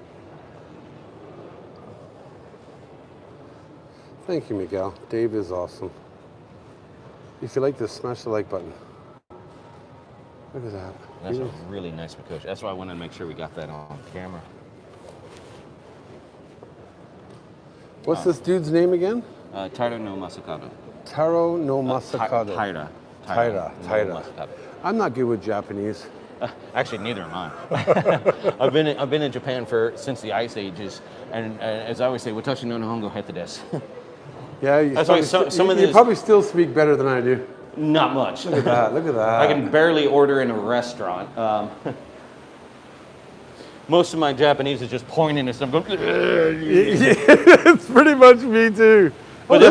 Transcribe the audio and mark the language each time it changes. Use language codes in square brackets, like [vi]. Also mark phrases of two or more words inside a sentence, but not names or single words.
[en] Thank you, Miguel. Dave is awesome. If you like this, smash the like button. Look at that. That's a really nice Mikoshi. That's why I wanted to make sure we got that on camera. What's this dude's name again? Taira no Masakado. Taro no Masakado. Taira. Taira. no Taira. Masakado. I'm not good with Japanese. Actually, neither am I. I've been in Japan since the Ice Ages, and as I always say, [ja] 私の日本語下手です. [en] Yeah, you, That's why you probably still speak better than I do. Not much. Look at that. Look at that. I can barely order in a restaurant. Most of my Japanese is just pointing at something. It's pretty much me too. But this